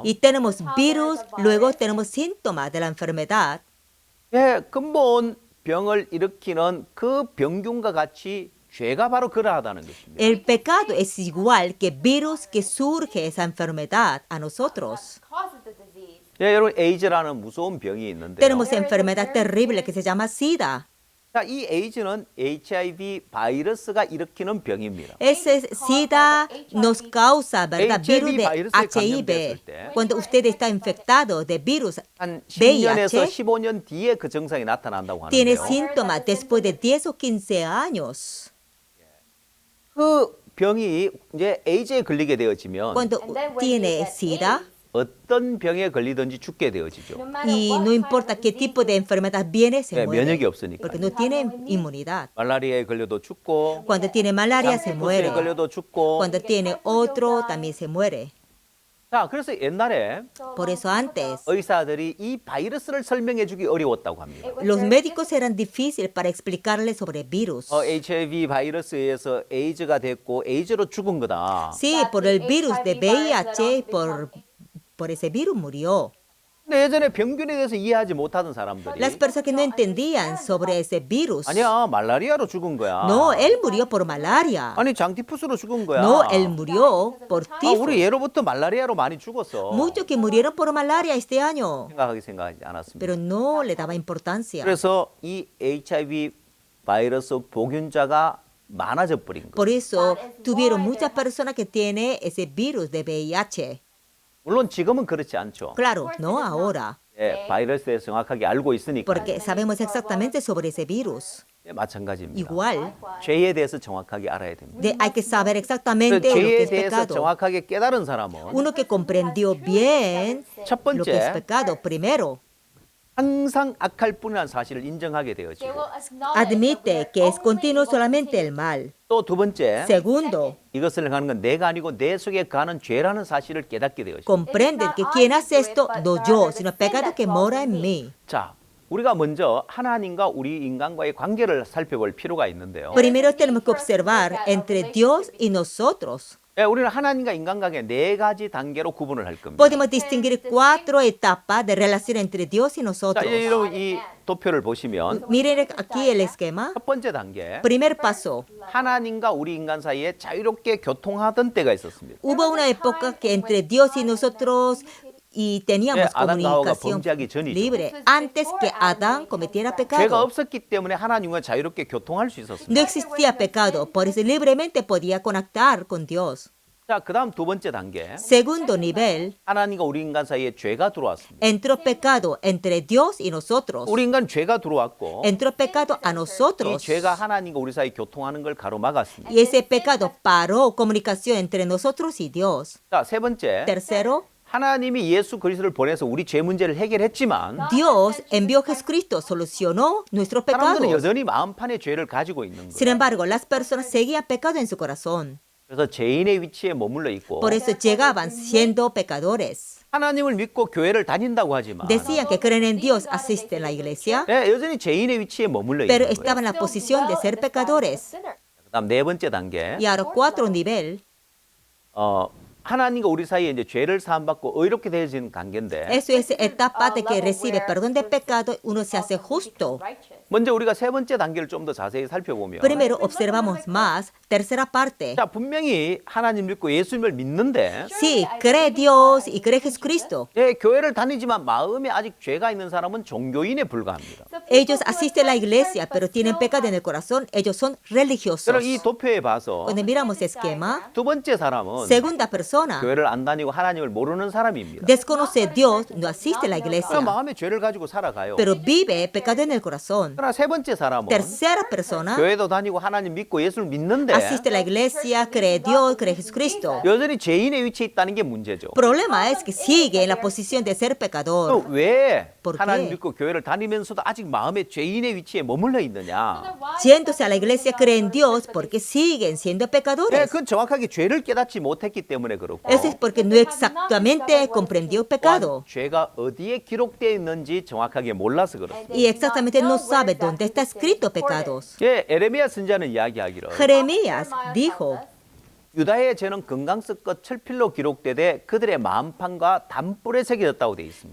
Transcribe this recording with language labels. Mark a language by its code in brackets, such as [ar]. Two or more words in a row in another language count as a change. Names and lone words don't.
[es] Y tenemos virus, luego tenemos síntomas de la enfermedad. [ko] 예, 근본 병을 일으키는 그 병균과 같이 죄가 바로 그러하다는 것입니다. [es] El pecado es igual que virus que surge esa enfermedad a nosotros. [ko] 예, 여러분 에이즈라는 무서운 병이 있는데요. [es] Tenemos enfermedad terrible que se llama SIDA. [ko] 자, 이 에이즈는 HIV 바이러스가 일으키는 병입니다. [es] Ese SIDA nos causa, ¿verdad? Virus de [ko] virus에 HIV. 감염됐을 때 [es] Cuando usted está infectado de virus [ko] 한 10년에서 [es] VIH, [ko] 15년 뒤에 그 증상이 나타난다고 [es] tiene [ko] 하는데요. [es] síntomas después de 10 o 15 años. [ko] 그 병이 이제 에이즈에 걸리게 되어지면 [es] Cuando tiene SIDA, [ko] 어떤 병에 걸리든지 죽게 되어지죠. [es] y no importa qué tipo de enfermedad viene, se [ko] 네, 면역이 [es] muere. [ko] 없으니까. [es] Porque no tiene inmunidad. [ko] 말라리아에 걸려도 죽고, [es] Cuando tiene malaria, se muere. [ko] 장기푸스에 걸려도 죽고. [es] Cuando tiene otro, también se muere. [ko] 자, 그래서 옛날에 [es] Por eso antes, [ko] 의사들이 이 바이러스를 설명해 주기 어려웠다고 합니다. [es] los médicos eran difíciles para explicarles sobre virus. [ko] HIV 바이러스에서 에이즈가 됐고 에이즈로 죽은 거다. [es] Sí, por el virus de VIH, por ese virus murió. [ko] 근데 예전에 병균에 대해서 이해하지 못하던 사람들이 [es] Las personas que no entendían sobre ese virus. [ko] 아니야, 말라리아로 죽은 거야. [es] No, él murió por malaria. [ko] 아니, 장티푸스로 죽은 거야. [es] No, él murió por 아, tifus. [ko] 우리 예로부터 말라리아로 많이 죽었어. [es] Muchos que murieron por malaria este año, [ko] 생각하지 않았습니다. [es] pero no le daba importancia. [ko] 그래서 이 HIV 바이러스 보균자가 많아져 버린 거예요. [es] Por eso tuvieron muchas personas que tienen ese virus de VIH. [ko] 물론 지금은 그렇지 않죠. [es] Claro, no ahora, [ko] 예, 바이러스에 대해서 정확하게 알고 있으니까. [es] porque sabemos exactamente sobre ese virus. [ko] 예, 마찬가지입니다. [es] Igual, [ko] 죄에 대해서 정확하게 알아야 됩니다. [es] hay que saber [ko] 그 [es] exactamente lo que [ko] 죄에 [es] es [ko] 대해서 [es] pecado. [ko] 정확하게 깨달은 사람은 [es] Uno que comprendió bien [ko] 첫 [es] lo que es [ko] 번째 [es] pecado, primero, [ko] 항상 악할 뿐이라는 사실을 인정하게 되어지고 [es] admite que es continuo solamente el mal. [ko] 또 두 번째 [es] Segundo, [ko] 이것을 행하는 건 내가 아니고 내 속에 가는 죄라는 사실을 깨닫게 되어지고 [es] comprende que quien hace esto no yo, sino el pecado que mora en mí. [ko] 자, 우리가 먼저 하나님과 우리 인간과의 관계를 살펴볼 필요가 있는데요. [es] Primero tenemos que observar entre Dios y nosotros. [ko] 예, 우리는 하나님과 인간 관계 네 가지 단계로 구분을 할 겁니다. [es] Podemos distinguir 4 etapas de relación entre Dios y [ko] 자, [es] nosotros. [ko] 여러분 이 도표를 보시면 [es] Miren aquí el esquema. [ko] 첫 번째 단계, [es] Primer paso. [ko] 하나님과 우리 인간 사이에 자유롭게 교통하던 때가 있었습니다. [es] Hubo una época que entre Dios y nosotros y teníamos [ko] 아담과 하와가 [es] comunicación [ko] 범죄하기 전이죠. [es] libre antes que Adán cometiera [ko] 죄가 [es] pecado. [ko] 없었기 때문에 하나님과 자유롭게 교통할 수 있었습니다. [es] No existía pecado, por eso libremente podía conectar con Dios. [ko] 자, 그다음 두 번째 단계, [es] Segundo nivel, [ko] 하나님과 우리 인간 사이에 죄가 들어왔습니다. [es] entró pecado entre Dios y nosotros. [ko] 우리 인간 죄가 들어왔고 [es] Entró pecado a [ko] 이 [es] nosotros. [ko] 죄가 하나님과 우리 사이 교통하는 걸 가로막았습니다. [es] Y ese pecado paró comunicación entre nosotros y Dios. [ko] 자, 세 번째, [es] Tercero, [ko] 하나님이 예수 그리스도를 보내서 우리 죄 문제를 해결했지만 [es] Dios envió a Jesucristo, solucionó nuestros [ko] 사람들은 [es] pecados. [ko] 여전히 마음판에 죄를 가지고 있는 거예요. [es] Sin embargo, las personas seguían pecado en su corazón. [ko] 그래서 죄인의 위치에 머물러 있고 [es] Por eso llegaban siendo pecadores. [ko] 하나님을 믿고 교회를 다닌다고 하지만 [es] Decían que creen en Dios, asisten a la iglesia, [ko] 예, 여전히 죄인의 위치에 머물러 [es] pero [ko] 있는 거예요. [es] estaban en la posición de ser pecadores. [ko] 그다음 네 번째 단계, [es] Y ahora 4 nivel, [ko] 하나님과 우리 사이에 이제 죄를 사함받고 의롭게 되어지는 관계인데 [es] eso es etapa de que recibe perdón de pecado, uno se hace justo. [ko] 먼저 우리가 세 번째 단계를 좀 더 자세히 살펴보면 [es] Primero observamos más, tercera parte. [ko] 자, 분명히 하나님 믿고 예수님을 믿는데 [es] Sí, cree Dios y cree Jesucristo. [ko] 예, 교회를 다니지만 마음에 아직 죄가 있는 사람은 종교인에 불과합니다. [es] Ellos asisten a la iglesia, pero tienen pecado en el corazón. Ellos son religiosos. [ko] 그럼 이 도표에 봐서 [es] Cuando miramos esquema, [ko] 두 번째 사람은 [es] segunda persona [ko] 교회를 안 다니고 하나님을 모르는 사람입니다. [es] desconoce a Dios, no asiste a la [ko] 그럼 [es] iglesia, [ko] 마음에 죄를 가지고 살아가요. [es] pero vive pecado en el corazón. [ko] 그러나 세 번째 사람은 [es] Tercera persona [ko] 교회도 다니고 하나님 믿고 예수를 믿는데 [es] asiste a la iglesia, cree Dios, cree Jesucristo. [ko] 여전히 죄인의 위치에 있다는 게 문제죠. [es] Problema es que sigue en la posición de ser pecador. [ko] 그럼 왜 [es] ¿Por qué? [ko] 하나님 믿고 교회를 다니면서도 아직 마음에 죄인의 위치에 머물러 있느냐? [es] Yéndose a la iglesia, cree en Dios porque siguen siendo [ko] 네, [es] pecadores. [ko] 그건 정확하게 죄를 깨닫지 못했기 때문에 그렇고 [es] Eso es porque no exactamente comprendió pecado. [ko] 또한 죄가 어디에 기록되어 있는지 정확하게 몰라서 그렇습니다. [es] Y exactamente no sabe dónde está escrito pecados. [ko] 예, 에레미야 선지자는 이야기하기를 [es] Jeremías dijo, [ko] 유다의 죄는 금강석과 철필로 기록되되 그들의 마음판과 단불에 새겨졌다고 되어 있습니다.